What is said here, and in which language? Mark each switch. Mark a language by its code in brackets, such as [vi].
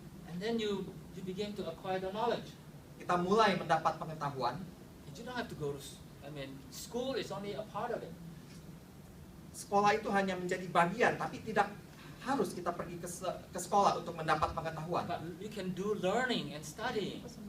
[en] And then you begin to acquire the knowledge. [id] Kita mulai mendapat pengetahuan. [en] You don't have to go to, school is only a part of it. [id] Sekolah itu hanya menjadi bagian, tapi tidak harus kita pergi ke sekolah untuk mendapat pengetahuan. [en] But you can do learning and studying.